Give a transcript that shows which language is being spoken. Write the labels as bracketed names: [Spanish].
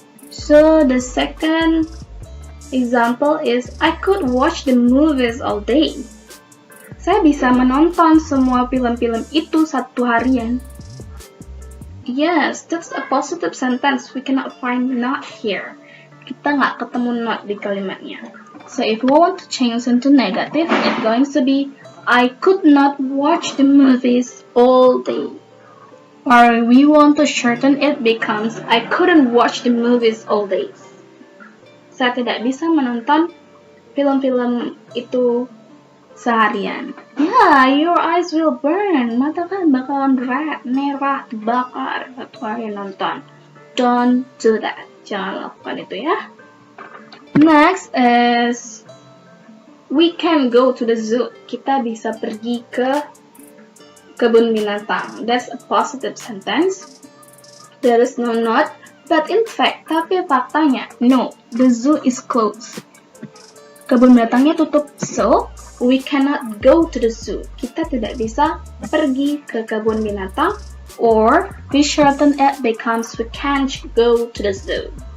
[English] So the second example is I could watch the movies all day. [Indonesian] Saya bisa menonton semua film-film itu satu harian. [English] Yes, that's a positive sentence. We cannot find not here. [Indonesian] Kita nggak ketemu not di kalimatnya. [English] So if we want to change into negative, it's going to be I could not watch the movies all day. Or we want to shorten it becomes I couldn't watch the movies all day. [Indonesian] Saya tidak bisa menonton film-film itu seharian. [English] Yeah, your eyes will burn. [Indonesian] Mata kan bakalan merah, bakar satu hari nonton. [English] Don't do that. [Indonesian] Jangan lakukan itu ya. [English] Next is we can go to the zoo. [Indonesian] Kita bisa pergi ke kebun binatang. [English] That's a positive sentence. There is no not. But in fact, [Indonesian] tapi faktanya, [English] no, the zoo is closed. [Indonesian] Kebun binatangnya tutup, [English] so we cannot go to the zoo. [Indonesian] Kita tidak bisa pergi ke kebun binatang, [English] or we shorten it becomes we can't go to the zoo.